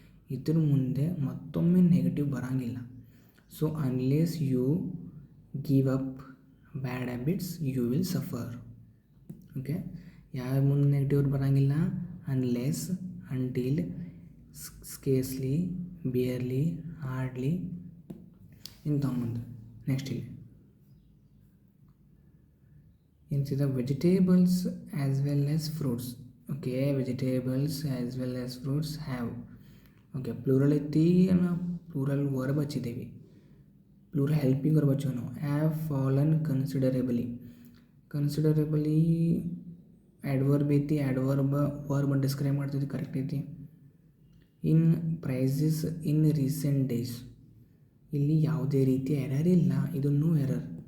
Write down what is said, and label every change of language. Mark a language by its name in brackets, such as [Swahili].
[Kannada] ಇದ್ರ ಮುಂದೆ ಮತ್ತೊಮ್ಮೆ ನೆಗೆಟಿವ್ ಬರೋಂಗಿಲ್ಲ. [English] So unless you give up bad habits you will suffer. [Kannada] Okay, ಯಾವ ಮುಂದೆ ನೆಗೆಟಿವ್ ವರ್ಡ್ ಬರೋಂಗಿಲ್ಲ, ಅನ್ಲೆಸ್, ಅಂಟಿಲ್, ಸ್ಕೇರ್ಸ್ಲಿ, ಬಿಯರ್ಲಿ, ಹಾರ್ಡ್ಲಿ ಇಂಥ ಮುಂದೆ. [English] Next ಇಲ್ಲಿ into vegetables as well as fruits. Okay, vegetables as well as fruits have. [Kannada] Okay, plural ಐತಿ, plural verb ಹಚ್ಚಿದ್ದೀವಿ, plural helping verb ಹಚ್ಚೋ ನಾವು. [English] Have fallen considerably, considerably adverb ಐತಿ, adverb verb describe ಮಾಡ್ತಿದ್ವಿ, correct ಐತಿ. In prices in recent days, [Kannada] ಇಲ್ಲಿ ಯಾವುದೇ ರೀತಿಯ ಎರರ್ ಇಲ್ಲ, ಇದು ನೋ ಎರರ್.